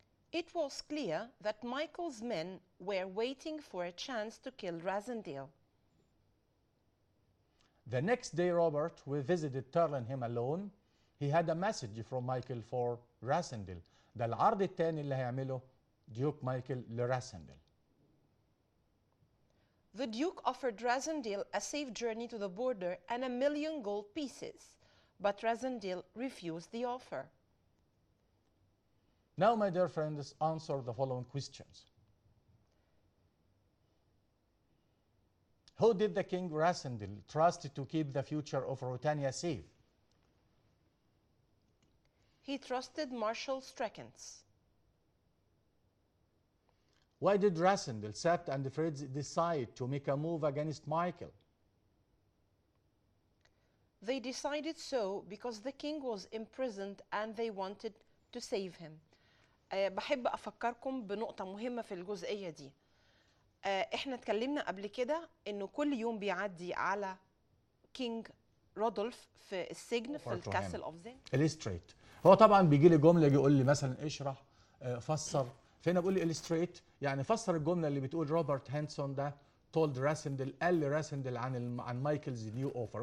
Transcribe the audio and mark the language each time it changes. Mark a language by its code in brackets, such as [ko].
[en] It was clear that Michael's men were waiting for a chance to kill Rassendyll. The next day, Robert, who visited Thalhenham alone, he had a message from Michael for Rassendyll. [ar] ده العرض الثاني اللي هيعمله ديوك مايكل لراسندل. [en] The Duke offered Rassendyll a safe journey to the border and 1,000,000 gold pieces, but Rassendyll refused the offer. Now, my dear friends, answer the following questions. Who did the King Rassendyll trust to keep the future of Ruritania safe? He trusted Marshal Strakens. Why did Rassendyll, Sabt, and Fritz decide to make a move against Michael? They decided so because the king was imprisoned and they wanted to save him. [ar] بحب أفكركم بنقطة مهمة في الجزئية دي. احنا اتكلمنا قبل كده انه كل يوم بيعدي على كينج رودولف في السجن في الكاسل اوف زين. [en] illustrate. [ar] هو طبعا بيجي لي جمله يجي يقول لي مثلا اشرح فسر، فهنا بقول لي illustrate يعني فسر الجمله اللي بتقول روبرت هانسون ده told راسندل، قال لراسندل عن مايكلز نيو اوفر.